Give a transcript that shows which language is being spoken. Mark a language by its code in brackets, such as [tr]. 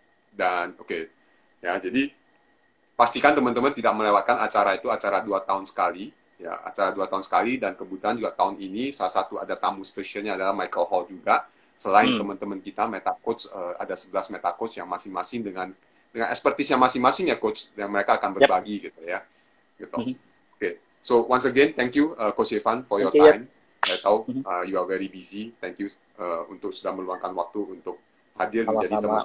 [id] Dan ya, jadi pastikan teman-teman tidak melewatkan acara itu, acara 2 tahun sekali. Ya, acara 2 tahun sekali, dan kebetulan juga tahun ini salah satu ada tamu spesialnya adalah Michael Hall juga. Selain teman-teman kita, Meta Coach, ada 11 Meta Coach yang masing-masing dengan expertise-nya masing-masing ya Coach, yang mereka akan berbagi gitu ya. Gitu. Oke. [en] So, once again, thank you Coach Irfan for your time. [id] Saya tahu [en] you are very busy. Thank you [id] untuk sudah meluangkan waktu untuk hadir menjadi teman.